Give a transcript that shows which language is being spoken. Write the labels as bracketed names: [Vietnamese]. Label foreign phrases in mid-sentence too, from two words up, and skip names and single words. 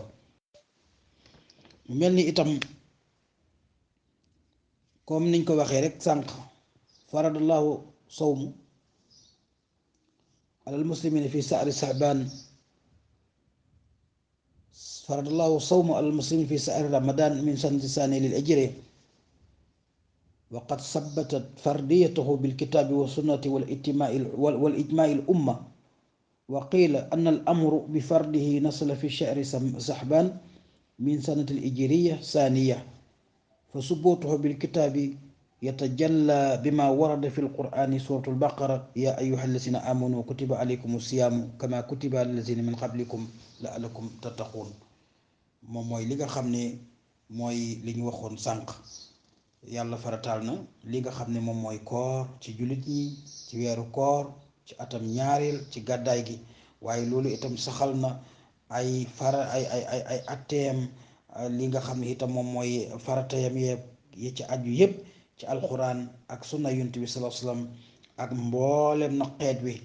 [Wolof] mu mel ni itam comme niñ ko waxee rek sànq [Arabic] فرض الله الصوم على المسلمين في شهر شعبان فرض الله الصوم على المسلمين في شهر رمضان من السنة الثانية للهجرة وقد ثبتت فرضيته بالكتاب والسنة والإجماع الأمة وقيل أن الأمر بفرضه نزل في شهر شعبان من السنة الهجرية الثانية فثبوته بالكتاب يتجلى بما ورد في القرآن سورة البقرة يا أيها الذين آمنوا كتب عليكم الصيام كما كتب على الذين من قبلكم لعلكم تتقون. [Wolof] moom mooy li nga xam ne mooy li ñu waxoon sànq yàlla farataal na li nga xam ne moom mooy koor ci jullit ñi ci weeru koor ci atam ñaareel ci gàddaay gi. waaye loolu itam saxal na ay atteem li nga xam ne itam moom mooy faratayam yi ci aju yépp ci alquran ak sunna yonent bi [Arabic] صلى الله عليه وسلم [Wolof] ak mboolem na xeet wi.